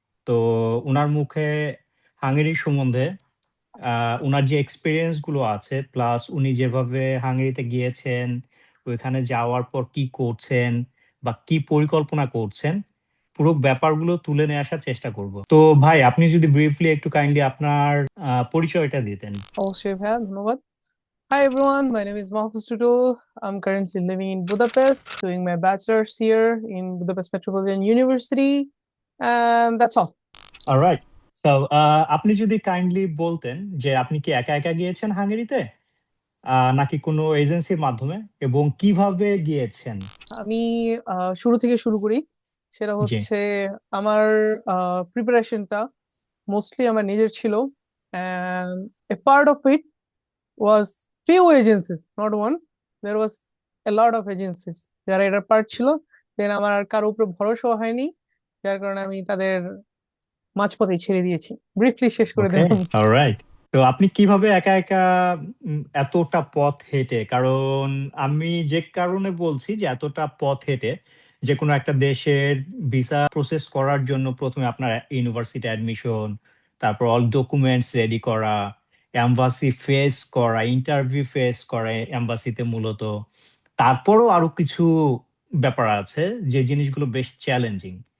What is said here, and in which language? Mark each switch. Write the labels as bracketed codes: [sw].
[bn] তো উনার মুখে হাঙ্গেরি সম্বন্ধে উনার যে এক্সপিরিয়েন্স গুলো আছে, প্লাস উনি যেভাবে হাঙ্গেরিতে গিয়েছেন, ওইখানে যাওয়ার পর কি করছেন বা কি পরিকল্পনা করছেন, পুরো ব্যাপারগুলো তুলে নিয়ে আসার চেষ্টা করব। তো ভাই, আপনি যদি ব্রিফলি একটু কাইন্ডলি আপনার পরিচয়টা দিতেন। অবশ্যই ভাইয়া, ধন্যবাদ। [en] Hi everyone, my name is Mahfuz Tutul. I'm currently living in Budapest, doing my bachelor's here in Budapest Metropolitan University, and that's all. Alright. [bn] So আপনি যদি কাইন্ডলি বলতেন যে আপনি কি একা একা গিয়েছেন হাঙ্গেরিতে, নাকি কোনো এজেন্সির মাধ্যমে, এবং কিভাবে গিয়েছেন? আমি শুরু থেকে শুরু করি। সেটা জি। হচ্ছে আমার প্রিপারেশনটা মোস্টলি আমার নিজের ছিল, [en] and a part of it was few agencies, not one. There was a lot of agencies [bn] যারা এটার পার্ট ছিল। দেন আমার আর কারো উপরে ভরসা হয়নি, যার কারণে আমি তাদের মাঝপথেই ছেড়ে দিয়েছি। ব্রিফলি শেষ করে [en] okay, [bn] দিলাম। [en] Alright. [bn] তো আপনি কিভাবে একা একা এতটা পথ হেঁটে, কারণ আমি যে কারণে বলছি যে এতটা পথ হেঁটে যে কোনো একটা দেশের ভিসা প্রসেস করার জন্য প্রথমে আপনার ইউনিভার্সিটি অ্যাডমিশন, তারপর অল ডকুমেন্টস রেডি করা, এম্বাসি ফেস করা, ইন্টারভিউ ফেস করে এম্বাসিতে মূলত, তারপরও আরো কিছু ব্যাপার আছে যে জিনিসগুলো বেশ চ্যালেঞ্জিং।